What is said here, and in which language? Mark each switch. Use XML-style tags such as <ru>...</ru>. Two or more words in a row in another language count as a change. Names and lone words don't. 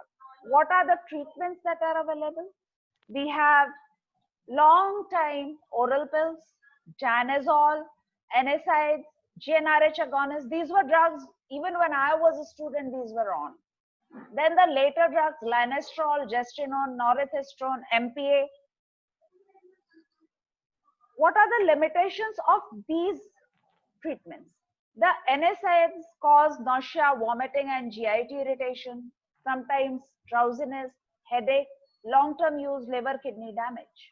<en>What are the treatments that are available? We have long-time oral pills, danazol, NSAIDs, GnRH agonists. These were drugs, even when I was a student, these were on. Then the later drugs, lanestrol, gestinone, norethistrone, MPA. What are the limitations of these treatments? The NSAIDs cause nausea, vomiting, and GIT irritation, sometimes drowsiness, headache, long-term use, liver, kidney damage.</en>